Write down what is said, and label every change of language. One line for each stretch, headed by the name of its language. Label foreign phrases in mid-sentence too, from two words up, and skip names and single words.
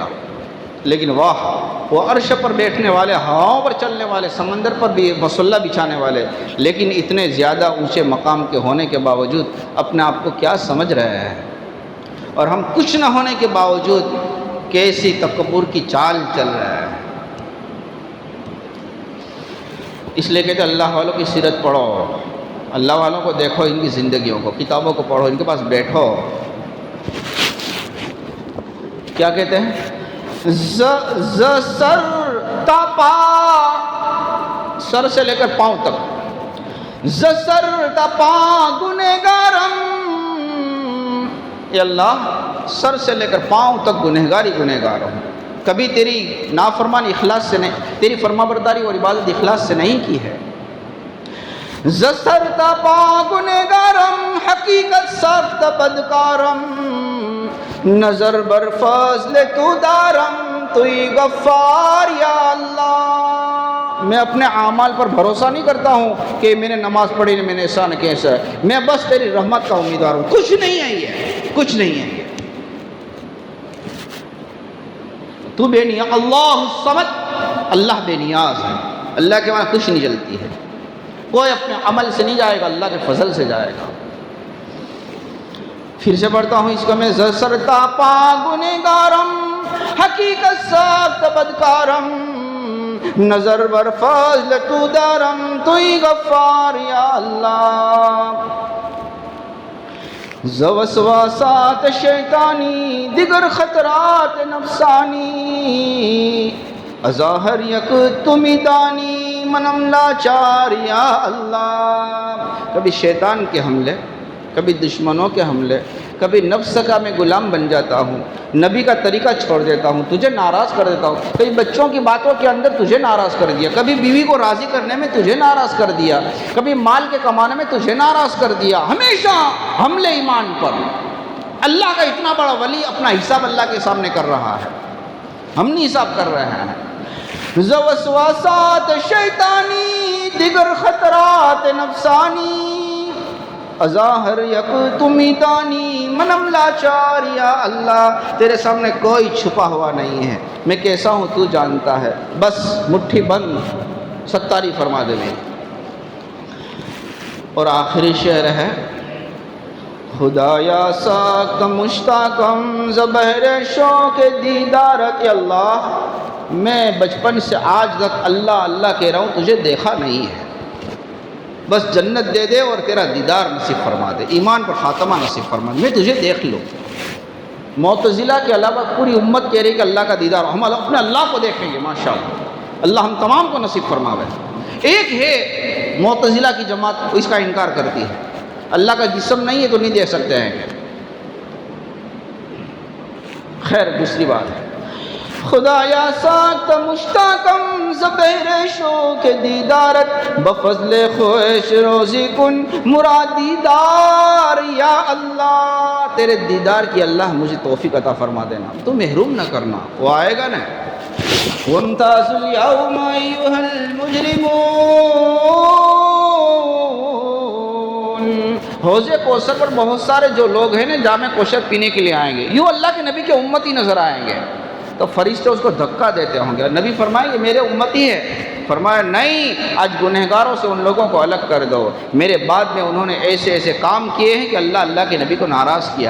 Urdu: لیکن واہ، وہ عرش پر بیٹھنے والے، ہواؤں پر چلنے والے، سمندر پر بھی مسلح بچھانے والے، لیکن اتنے زیادہ اونچے مقام کے ہونے کے باوجود اپنے آپ کو کیا سمجھ رہے ہیں، اور ہم کچھ نہ ہونے کے باوجود کیسی تکبر کی چال چل رہا ہے. اس لیے کہتے ہیں اللہ والوں کی سیرت پڑھو، اللہ والوں کو دیکھو، ان کی زندگیوں کو، کتابوں کو پڑھو، ان کے پاس بیٹھو. کیا کہتے ہیں؟
Persian: ز سر تا پا،
Urdu: سر سے لے کر پاؤں تک،
Persian: ز سر تا پا گنہگارم.
Urdu: اے اللہ، سر سے لے کر پاؤں تک گنہگاری گنہگار ہوں. کبھی تیری نافرمانی اخلاص سے نہیں، تیری فرما برداری اور عبادت اخلاص سے نہیں کی ہے.
Persian: ز سر تا پا گنہگارم حقیقت سخت بدکارم. نظر بر فضل تو دارم توئی غفار یا اللہ.
Urdu: میں اپنے اعمال پر بھروسہ نہیں کرتا ہوں کہ میں نے نماز پڑھی، میں نے ایسا نہ کیسا ہے. میں بس تیری رحمت کا امیدوار ہوں. کچھ نہیں ہے یہ، کچھ نہیں ہے یہ. تو بے نیاز،
Arabic: اللہ الصمد،
Urdu: اللہ بے نیاز ہے. اللہ کے وہاں کچھ نہیں جلتی ہے. کوئی اپنے عمل سے نہیں جائے گا، اللہ کے فضل سے جائے گا. پھر سے پڑھتا ہوں اس کا میں،
Persian: زسرتا پا گنہگارم حقیقت سخت بدکارم. نظر بر فضل تو دارم توئی غفار یا اللہ. ز وسواسات شیطانی دیگر خطرات نفسانی. اظاہر یک تمی دانی منم لاچار یا اللہ.
Urdu: کبھی شیطان کے حملے، کبھی دشمنوں کے حملے، کبھی نفس کا میں غلام بن جاتا ہوں، نبی کا طریقہ چھوڑ دیتا ہوں، تجھے ناراض کر دیتا ہوں. کئی بچوں کی باتوں کے اندر تجھے ناراض کر دیا، کبھی بیوی کو راضی کرنے میں تجھے ناراض کر دیا، کبھی مال کے کمانے میں تجھے ناراض کر دیا. ہمیشہ حملے ایمان پر. اللہ کا اتنا بڑا ولی اپنا حساب اللہ کے سامنے کر رہا ہے، ہم نہیں حساب کر رہے ہیں.
Persian: ز وسواسات شیطانی دیگر خطرات نفسانی. اظاہر یک تمی دانی منم لاچار یا اللہ.
Urdu: تیرے سامنے کوئی چھپا ہوا نہیں ہے، میں کیسا ہوں تو جانتا ہے. بس مٹھی بند ستاری فرما دے میری. اور آخری شعر ہے،
Persian: خدایا سخت مشتاقم زبہر شوق دیدارت.
Urdu: اللہ، میں بچپن سے آج تک اللہ اللہ کہہ رہا ہوں، تجھے دیکھا نہیں ہے. بس جنت دے دے اور تیرا دیدار نصیب فرما دے، ایمان پر خاتمہ نصیب فرما دے، میں تجھے دیکھ لوں. معتزلہ کے علاوہ پوری امت کہہ رہی کہ اللہ کا دیدار، ہم اپنے اللہ کو دیکھیں گے. ماشاءاللہ، اللہ ہم تمام کو نصیب فرماوے. ایک ہے معتزلہ کی جماعت، اس کا انکار کرتی ہے، اللہ کا جسم نہیں ہے تو نہیں دیکھ سکتے ہیں. خیر، دوسری بات ہے،
Persian: خدایا ساکت مشتاقم زبہر شوق دیدارت. بفضل خوش روزی کن مرادی دار یا اللہ.
Urdu: تیرے دیدار کی اللہ مجھے توفیق عطا فرما دینا، تو محروم نہ کرنا. وہ آئے گا نا،
Arabic: وامتاز اليوم ایھا المجرمون.
Urdu: حوض کوثر پر بہت سارے جو لوگ ہیں نا جام کوثر پینے کے لیے آئیں گے، یوں اللہ کے نبی کے امتی نظر آئیں گے. تو فرشتے اس کو دھکا دیتے ہوں گے. نبی فرمائے یہ میرے امتی ہے. فرمایا نہیں، آج گنہگاروں سے ان لوگوں کو الگ کر دو، میرے بعد میں انہوں نے ایسے ایسے کام کیے ہیں کہ اللہ کے نبی کو ناراض کیا.